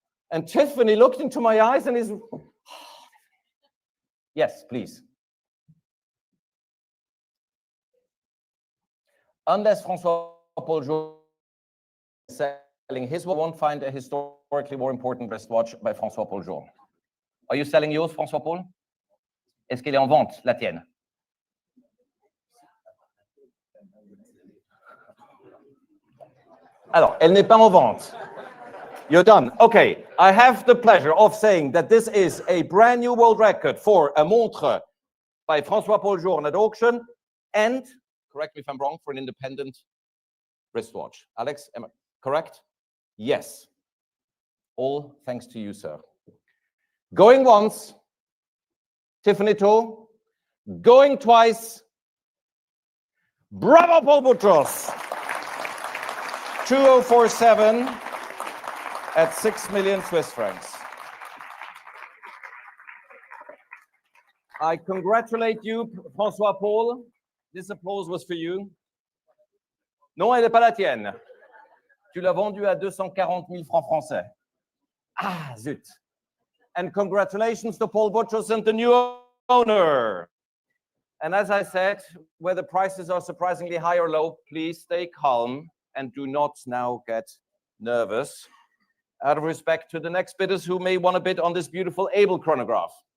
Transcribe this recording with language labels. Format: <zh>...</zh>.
<en>And Tiffany looked into my eyes and is, yes, please. Unless François Paul is selling his, we won't find a historically more important wristwatch by François Paul. Are you selling yours, François Paul?</en> <fr>Est-ce qu'elle est en vente, la tienne? Alors, elle n'est pas en vente.</fr> <en>You're done. Okay, I have the pleasure of saying that this is a brand new world record for a montre by François Paul Journe at auction, and, correct me if I'm wrong, for an independent wristwatch. Alex, am I correct? Yes. All thanks to you, sir. Going once, Tiffany Toe. Going twice, bravo, Paul Boutros. 2047 at 6 million Swiss francs. I congratulate you, François Paul. This applause was for you.</en> <fr>Non, elle n'est pas la tienne. Tu l'as vendue à 240 000 francs français. Ah, zut.</fr> <en>And congratulations to Paul Butchers and the new owner. And as I said, whether prices are surprisingly high or low, please stay calm and do not now get nervous out of respect to the next bidders who may want to bid on this beautiful Able chronograph.</en>